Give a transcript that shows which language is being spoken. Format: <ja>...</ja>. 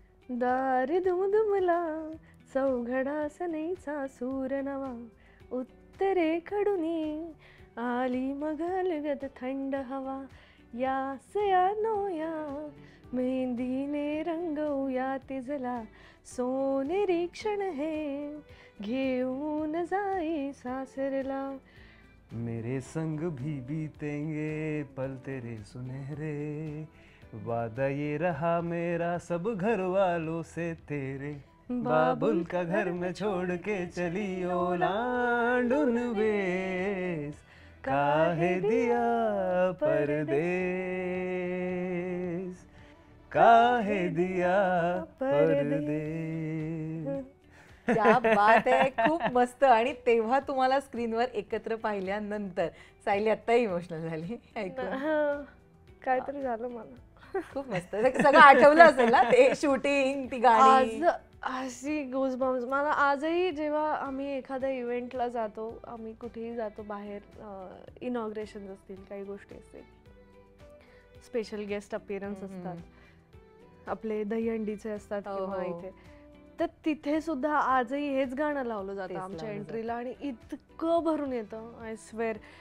<mr>दारी दुमदुमला चौघडा सनेचा सूर नवा, उत्तरेकडून आली मग लगत थंड हवा, या सया नोया मेहंदीने रंगवूया तिजला, सोनेरी क्षण हे घेऊन जाई सासरला.</mr> <hi>मेरे संग भी बीतेंगे पल तेरे सुनहरे, वादा ये रहा मेरा सब घर वालों से तेरे, बाबुल का घर में छोड़ के चली</hi> <mr>ओलांडुन वेस,</mr> <hi>काहे दिया परदेस, काहे दिया परदेस.</hi> <mr>क्या बात आहे. खूप मस्त. आणि तेव्हा तुम्हाला स्क्रीनवर एकत्र पाहिल्यानंतर सायली आत्ता इमोशनल झाली ऐकून. काहीतरी झालं मला. खूप मस्त. सगळं आठवलं असेल ना, ते शूटिंग, ती गाणी. अशी गुजबम्स. मला आजही जेव्हा आम्ही एखाद्या इव्हेंटला जातो, आम्ही कुठेही जातो बाहेर, इनॉग्रेशन असतील, काही गोष्टी असतील, स्पेशल गेस्ट अपीअरन्स असतात, आपले दहीहंडीचे असतात किंवा इथे, तर तिथे सुद्धा आजही हेच गाणं लावलं जातं आमच्या एंट्रीला आणि इतकं भरून येतं.</mr> <en>I swear.</en>